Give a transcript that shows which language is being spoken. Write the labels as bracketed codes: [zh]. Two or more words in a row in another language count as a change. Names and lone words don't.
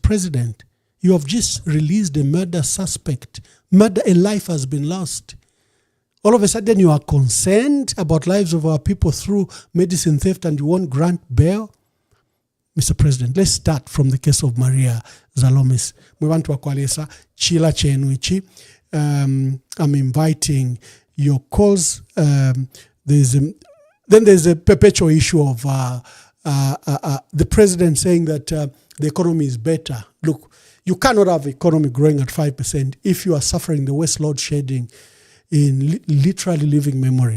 [en] President, you have just released a murder suspect. A life has been lost. All of a sudden you are concerned about lives of our people through medicine theft and you won't grant bail? Mr. President, let's start from the case of Maria Zalomis. [bem] Mwebantu wakwalesa chila chenuichi. [en] I'm inviting your calls. There's a perpetual issue of the president saying that the economy is better. Look, you cannot have economy growing at 5% if you are suffering the worst load shedding in literally living memory.